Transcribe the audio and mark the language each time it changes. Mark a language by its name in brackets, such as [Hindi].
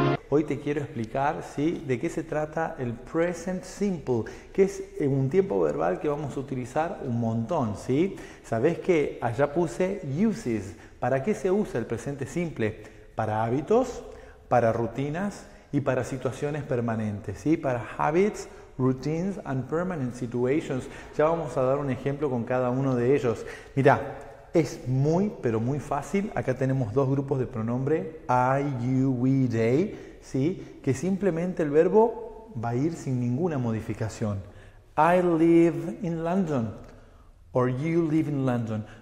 [Spanish] Hoy te quiero explicar, ¿sí?, de qué se trata el present simple, que es un tiempo verbal que vamos a utilizar un montón, ¿sí? Sabés que allá puse uses. ¿Para qué se usa el presente simple? Para hábitos, para rutinas y para situaciones permanentes, ¿sí? [English] Para habits, routines and permanent situations. [Spanish] Ya vamos a dar un ejemplo con cada uno de ellos. Mirá, es muy, pero muy fácil. Acá tenemos dos grupos de pronombre, [English] I, you, we, they, [Spanish] ¿sí? Que simplemente el verbo va a ir sin ninguna modificación. [English] I live in London, or you live in London.